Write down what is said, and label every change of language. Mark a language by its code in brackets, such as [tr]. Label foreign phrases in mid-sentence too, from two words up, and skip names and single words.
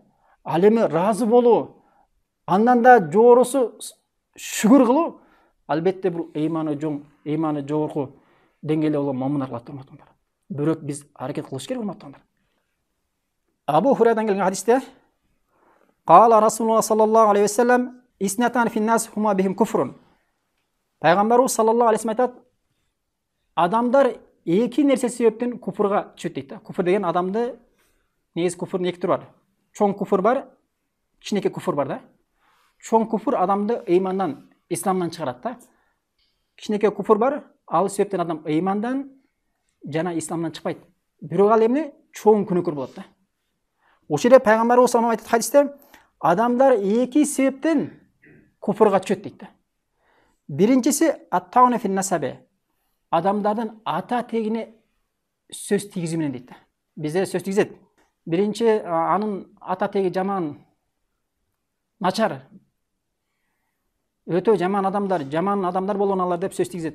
[ky] Ал эми ыраазы болуу, андан да жогорусу шүгүр кылуу, албетте бул ыйманы жогорку деңгээлде болгон момундар кылат, урматтуугандар. Бирок биз аракет кылыш керек, урматтуугандар. Абу Хурайрадан келген хадисте [ar] قال رسول الله صلى الله عليه وسلم اثنتان في الناس هما بهم كفر. [ky] Пайгамбарыбыз [ar] صلى الله عليه وسلم [ky] айтат, адамдар эки нерсе себептен куфурга түшөт дейт да. Куфур деген адамды негизи куфурдун эки түрү бар. Чоң куфур бар, кичинекей куфур бар да. Чоң куфур адамды ыймандан, исламдан чыгарат да. Кичинекей куфур бар, ал себептен адам ыймандан жана исламдан чыкпайт. Бирок ал эмне? Чоң күнөөкөр болот да. Ошол жерде пайгамбарыбыз [ar] صلى الله عليه وسلم [ky] айтат хадисте, адамдар эки себептен куфурга түшөт дейт да. Биринчиси [ar] الطعن في النسب. [ky] Адамдардын ата тегине сөз тийгизүү менен дейт да. Бизде сөз тийгизет. Биринчи анын ата теги жаман, начар, өтө жаман адамдар болгон алар деп сөз тийгизет.